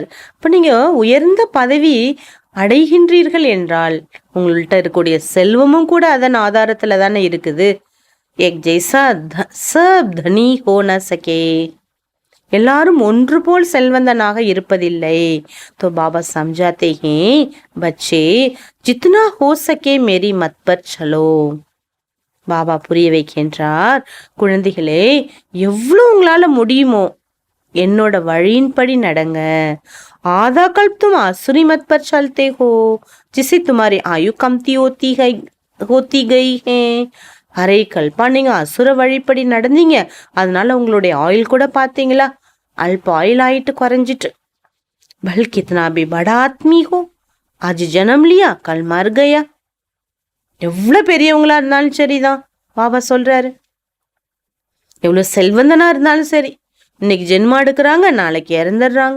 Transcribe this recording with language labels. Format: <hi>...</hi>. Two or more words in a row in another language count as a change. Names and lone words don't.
<ta>இப்ப நீங்க உயர்ந்த பதவி அடைகின்றீர்கள் என்றால் உங்கள்கிட்ட இருக்கக்கூடிய செல்வமும் கூட அதன் ஆதாரத்துல தானே இருக்குது.</ta> <hi>एक जैसा सब धनी हो न सके,</hi> <ta>எல்லாரும் ஒன்று போல் செல்வந்தனாக இருப்பதில்லை.</ta> <hi>तो बाबा समझाते हैं बच्चे जितना हो सके मेरी मत पर चलो.</hi> <ta>பாபா புரிய வைக்கின்றார், குழந்தைகளே எவ்வளவு உங்களால முடியுமோ என்னோட வழியின்படி நடங்க.</ta> <hi>आधा कल्प तुम आसुरी मत पर चलते हो जिससे तुम्हारी आयु कमती होती गई है.</hi> <ta>அரை கல்பா நீங்க அசுர வழிப்படி நடந்தீங்க, அதனால உங்களுடைய ஆயில் கூட பாத்தீங்களா அல்ப ஆயில் ஆயிட்டு குறைஞ்சிட்டு.</ta> <hi>पल कितना भी बड़ा आदमी हो आज जन्म लिया कल मर गया.</hi> <ta>எவ்வளவு பெரியவங்களா இருந்தாலும் சரிதான் பாபா சொல்றாரு, எவ்வளவு செல்வந்தனா இருந்தாலும் சரி, இன்னைக்கு ஜென்மா எடுக்கிறாங்க, நாளைக்கு இறந்துடுறாங்க.</ta>